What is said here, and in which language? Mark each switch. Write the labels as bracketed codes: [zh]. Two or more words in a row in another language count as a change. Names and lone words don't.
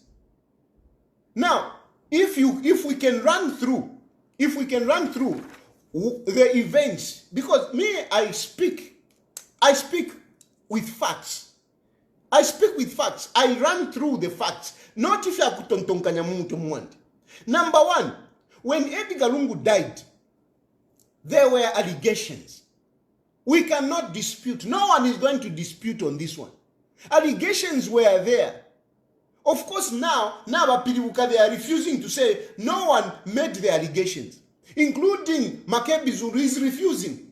[en] Now, if we can run through the events, because me, I speak with facts. I run through the facts. Not if you are [bem] kutontonkanya muntu mwandi. [en] Number one, when Edgar Lungu died, there were allegations. We cannot dispute. No one is going to dispute on this one. Allegations were there. Of course, now they are refusing to say no one made the allegations, including Makebi Zulu is refusing.